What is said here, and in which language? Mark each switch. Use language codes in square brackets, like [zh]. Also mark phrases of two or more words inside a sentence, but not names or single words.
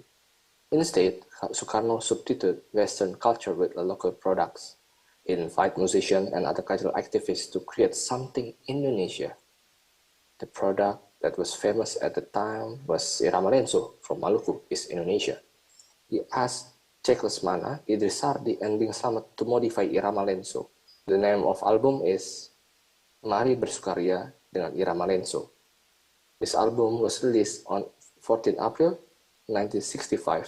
[en] Instead, Sukarno substituted Western culture with local products. He invited musicians and other cultural activists to create something Indonesia. The product that was famous at the time was Irama Lenso from Maluku, East Indonesia. He asked Jack Lesmana, Idris Sardi, and Bing Slamet to modify Irama Lenso. The name of album is Mari Bersukaria dengan Irama Lenso. This album was released on 14 April 1965.